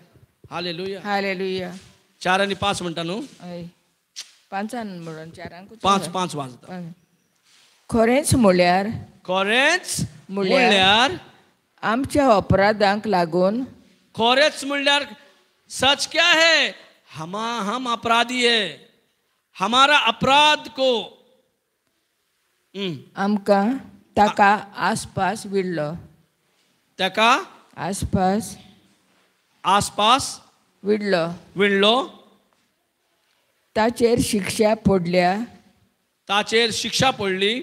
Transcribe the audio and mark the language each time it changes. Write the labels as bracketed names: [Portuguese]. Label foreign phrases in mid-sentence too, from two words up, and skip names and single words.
[Konkani] हालेलुया. हालेलुया. 4 आणि 5 म्हणटा न्हू. हय, 5 म्हणून 4 5 वाजता. खरेंच म्हळ्यार म्हणल्यार आमच्या अपराधांक लागून, खरेंच म्हणल्यार [Hindi] सच क्या है, हम अपराधी है, हमारा अपराध को [Konkani] आमकां ताका आसपास विडलो. तेका आसपास विणलो. ताचेर शिक्षा पडल्या, ताचेर शिक्षा पडली,